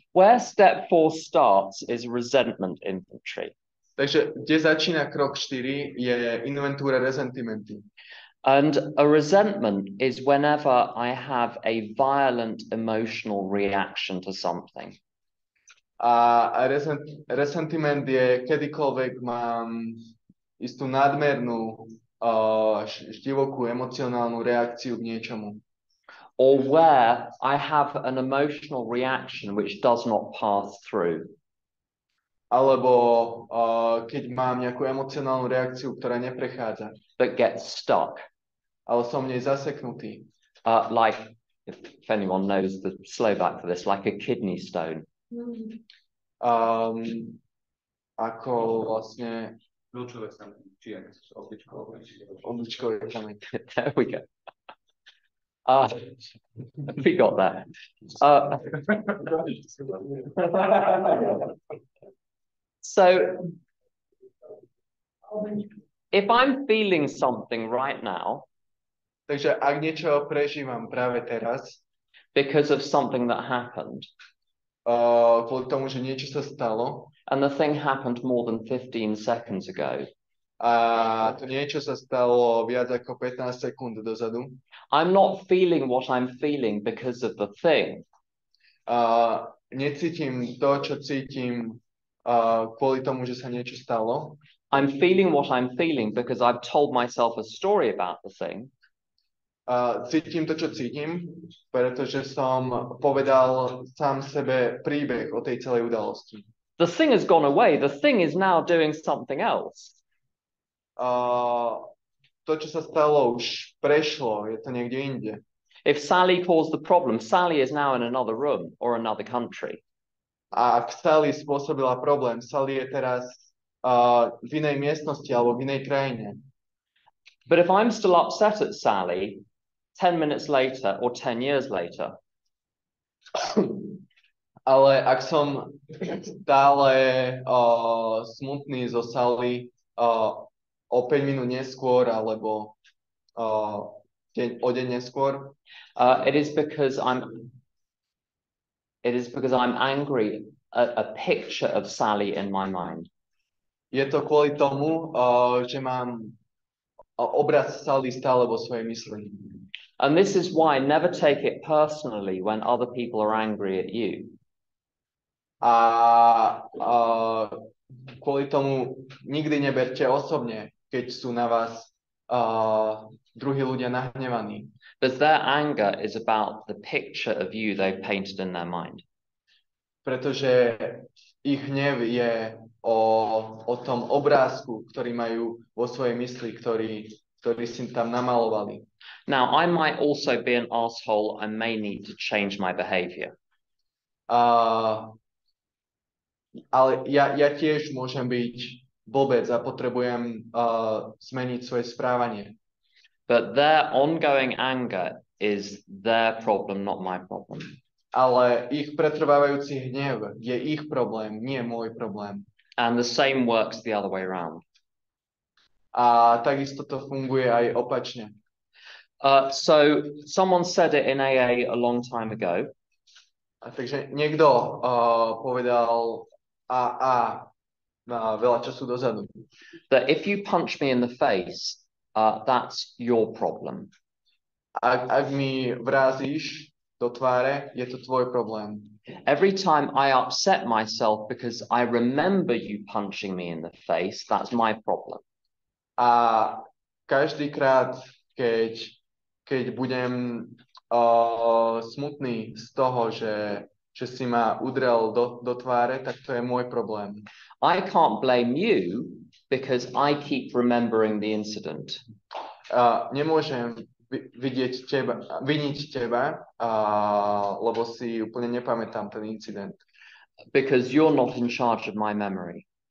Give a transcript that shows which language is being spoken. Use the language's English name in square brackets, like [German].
[English] Where step 4 starts is resentment inventory. [Slovak] Takže kde začína krok 4 je inventúra resentimenty. [English] And a resentment is whenever I have a violent emotional reaction to something. [Slovak] A resentiment je kedykoľvek mám istú nadmernú divokú emocionálnu reakciu k niečomu. [English] Or where I have an emotional reaction which does not pass through. [Slovak] Alebo keď mám nejakú emocionálnu reakciu, ktorá neprechádza. [English] That gets stuck. [Slovak] Ale som v nej zaseknutý. [English] Like, if anyone knows the Slovak for this, like a kidney stone. [Slovak] Ako vlastne Kľúčové sa či obličkový kameň. [English] There we go. We got that. So, if I'm feeling something right now, [Slovak] takže ak niečo prežívam práve teraz, [English] because of something that happened, [Slovak] kvôli tomu, že niečo sa stalo, [English] and the thing happened more than 15 seconds ago, [Slovak] a to niečo sa stalo viac ako 15 sekúnd dozadu, [English] I'm not feeling what I'm feeling because of the thing. [Slovak] Necítim to, čo cítim kvôli tomu, že sa niečo stalo. [English] I'm feeling what I'm feeling because I've told myself a story about the thing. [Slovak] Cítim to, čo cítim, pretože som povedal sám sebe príbeh o tej celej udalosti. [English] The thing has gone away. The thing is now doing something else. [Slovak] To, čo sa stalo, už prešlo, je to niekde inde. [English] If Sally caused the problem, Sally is now in another room or another country. [Slovak] A ak Sally spôsobila problém, Sally je teraz v inej miestnosti alebo v inej krajine. [English] But if I'm still upset at Sally 10 minutes later or 10 years later, [Slovak] ale ak som stále smutný zo Sally o 5 minút neskôr alebo o deň neskôr, [English] it is because I'm angry at a picture of Sally in my mind. [Slovak] Je to kvôli tomu, že mám obraz Sally stále vo svojej mysli. [English] And this is why never take it personally when other people are angry at you. [Slovak] A kvôli tomu nikdy neberte osobne, keď sú na vás druhí ľudia nahnevaní. [English] Because their anger is about the picture of you they've painted in their mind. [Slovak] Pretože ich hnev je o tom obrázku, ktorý majú vo svojej mysli, ktorý si tam namalovali. [English] Now, I might also be an asshole. I may need to change my behavior. [Slovak] Ale ja tiež môžem byť blbec a potrebujem zmeniť svoje správanie. [English] But their ongoing anger is their problem, not my problem. [Slovak] Ale ich pretrvávajúci hnev je ich problém, nie môj problém. [English] And the same works the other way around. [Slovak] A takisto to funguje aj opačne. [English] So someone said it in AA a long time ago. [Slovak] A takže niekto povedal veľa času dozadu. [English] That if you punch me in the face, that's your problem. [Slovak] Ak mi vrázíš do tváre, je to tvoj problém. [English] Every time I upset myself because I remember you punching me in the face, that's my problem. [Slovak] A každýkrát, keď budem smutný z toho, že si ma udrel do tváre, tak to je môj problém. [English] I can't blame you because I keep remembering the incident. [Slovak] Nemôžem viniť teba, lebo si úplne nepamätám ten incident. [English] Because you're not in charge of my memory.